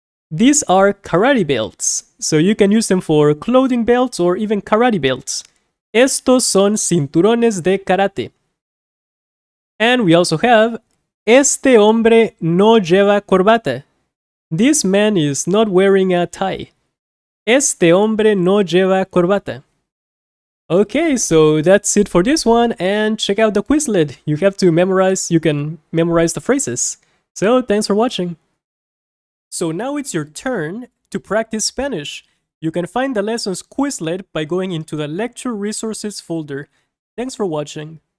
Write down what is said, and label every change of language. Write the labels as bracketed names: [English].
[English] These are karate belts, so you can use them for clothing belts or even karate belts. [Spanish] Estos son cinturones de karate. [English] And we also have, [Spanish] este hombre no lleva corbata. [English] This man is not wearing a tie. [Spanish] Este hombre no lleva corbata. [English] Okay, so that's it for this one, and check out the Quizlet. You can memorize the phrases. So thanks for watching. So now it's your turn to practice Spanish. You can find the lessons Quizlet by going into the lecture resources folder. Thanks for watching.